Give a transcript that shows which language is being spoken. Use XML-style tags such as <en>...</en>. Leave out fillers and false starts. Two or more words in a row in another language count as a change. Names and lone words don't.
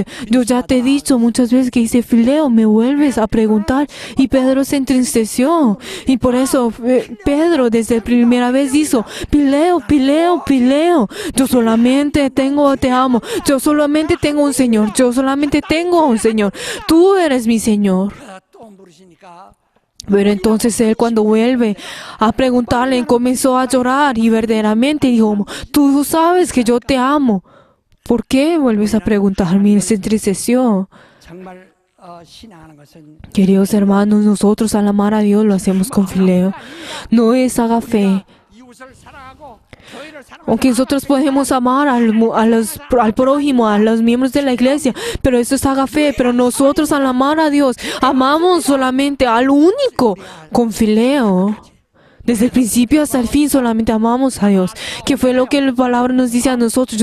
<es>Yo ya te he dicho muchas veces que dice, Fileo, me vuelves a preguntar. Y Pedro se entristeció. Y por eso Pedro desde la primera vez dijo, Fileo, Fileo, Fileo, yo solamente te amo. Yo solamente tengo un Señor. Yo solamente tengo un Señor. Tú eres mi Señor.</es> <ko>또 물으시니까</ko> <es>Pero entonces él cuando vuelve a preguntarle comenzó a llorar y verdaderamente dijo, tú sabes que yo te amo. ¿Por qué vuelves a preguntarme? Él se entristeció.</es> <ko>정말 신앙하는 것은</ko> <es>Queridos hermanos, nosotros al amar a Dios lo hacemos con Fileo. No es haga fe.</es> <ko>이웃을 사랑하고 교회를 사랑하고</ko> <es>Aunque nosotros podemos amar al prójimo, a los miembros de la iglesia, pero eso es haga fe. Pero nosotros al amar a Dios, amamos solamente al único con Fileo. Desde el principio hasta el fin solamente amamos a Dios. Que fue lo que la palabra nos dice a nosotros.</es>